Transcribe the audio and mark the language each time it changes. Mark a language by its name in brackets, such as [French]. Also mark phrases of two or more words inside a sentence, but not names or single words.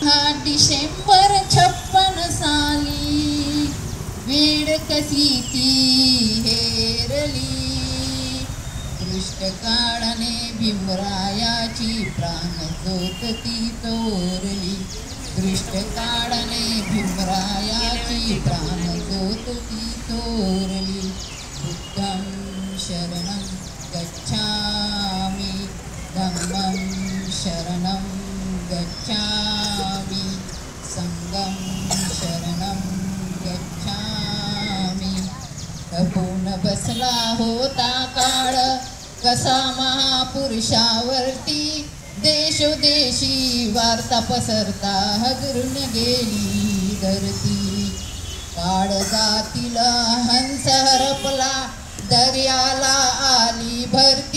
[Marathi] 8 डिसेंबर 56 साली वेळ कशी ती हेरली. दृष्ट काळाने भीमरायाची प्राणज्योत ती चोरली. दृष्ट काळाने भीमरायाची प्राणज्योत ती चोरली. [Pali] बुद्धं शरणं गच्छामि, धम्मं शरणं गच्छामि, संघं शरणं गच्छामि. [Marathi] तपून बसला होता काळ कसा महापुरुषावरती. देशोदेशी वार्ता पसरता हदरून गेली धरती. काळजातील हंस हरपला, दर्याला आली भरती.